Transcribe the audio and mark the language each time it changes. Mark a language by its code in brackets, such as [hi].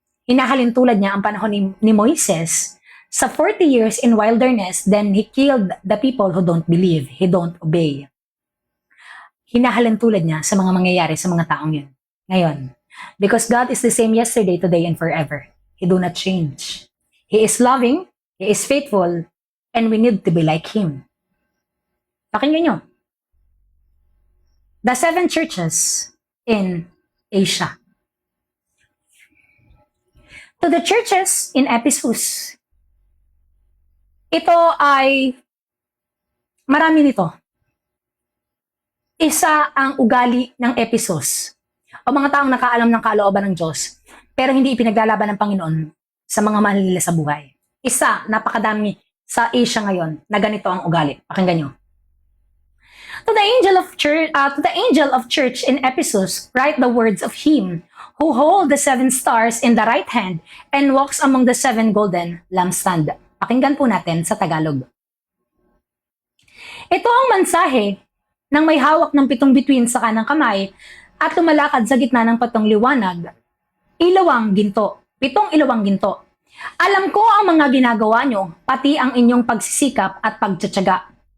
[tl] Hinahalin tulad niya ang panahon ni Moises sa [en] 40 years in wilderness, then he killed the people who don't believe, he don't obey. [tl] Hinahalin tulad niya sa mga mangyayari sa mga taong yun. Ngayon, [en] because God is the same yesterday, today, and forever. He do not change. He is loving, He is faithful, and we need to be like Him. [tl] Pakinggan nyo. [en] The 7 churches in Asia. To the churches in Ephesus, [tl] ito ay marami nito. Isa ang ugali ng Ephesus o mga taong nakaalam ng kalooban ng Diyos pero hindi ipinaglalaban ng Panginoon sa mga mahal nila sa buhay. Isa, napakadami sa Asia ngayon na ganito ang ugali. Pakinggan nyo. [en] To the angel of church in Ephesus, write the words of Him who hold the 7 stars in the right hand and walks among the 7 golden lampstands. [tl] Pakinggan po natin sa Tagalog. Ito ang mensahe ng may hawak ng 7 bituin sa kanang kamay at lumalakad sa gitna ng 7 liwanag. Ilawang ginto. 7 ilawang ginto. Alam ko ang mga ginagawa nyo, pati ang inyong pagsisikap at pagtsatsaga.